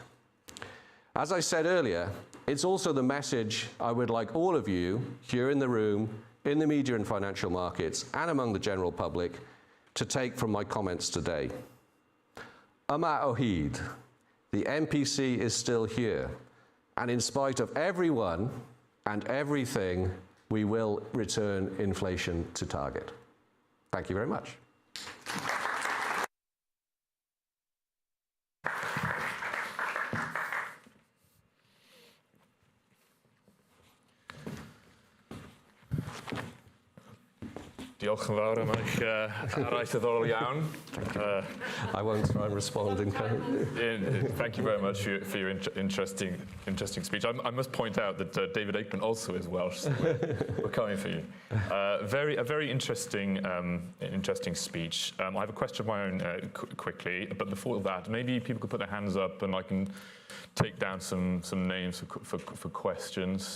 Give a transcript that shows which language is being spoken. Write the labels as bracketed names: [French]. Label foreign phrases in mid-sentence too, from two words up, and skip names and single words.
[English] As I said earlier, it's also the message I would like all of you here in the room, in the media and financial markets, and among the general public to take from my comments today. [Welsh] Yma Ohid. [English] The MPC is still here, and in spite of everyone and everything, we will return inflation to target. Thank you very much. [Welsh] Diolch yn fawr am eich araith ddiddorol iawn. [English] I won't try and respond in kind. Thank you very much for your interesting speech. I must point out that David Aikman also is Welsh, so we're coming for you. A very interesting speech. I have a question of my own quickly, but before that, maybe people could put their hands up and I can take down some names for questions.